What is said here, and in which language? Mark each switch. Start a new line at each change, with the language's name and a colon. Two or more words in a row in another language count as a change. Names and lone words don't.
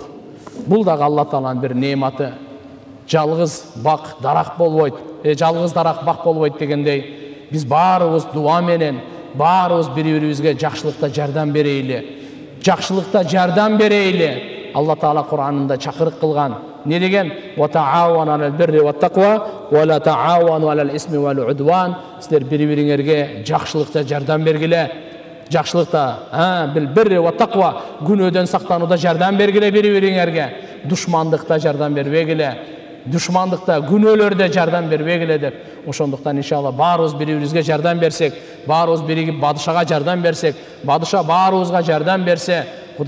Kyrgyz: Бул дагы Алла тааланын бир нематы. Жалгыз бак дарак болбойт, жалгыз дарак бак болбойт дегендей, биз баарыбыз дуа менен, баарыбыз бири-бирибизге жакшылыкта жардам берейли. Жакшылыкта жардам берейли. Алла таала Куранында чакырык кылган. Не деген?
Arabic: وتعاونوا على البر والتقوى ولا تعاونوا على الإثم والعدوان.
Kyrgyz: Силер бири-бириңерге жакшылыкта жардам бергиле. Жакшылыкта,
Arabic: بالبر والتقوى,
Kyrgyz: күнөөдөн сактанууда жардам бергиле бири-бириңерге. Душмандыкта жардам бербегиле. Душмандыкта, күнөөлөрдө жардам бербегиле деп. Ошондуктан иншалла баарыбыз бири-бирибизге жардам берсек, баарыбыз биригип бадышага жардам берсек, бадыша баарыбызга жардам берсе, Кудай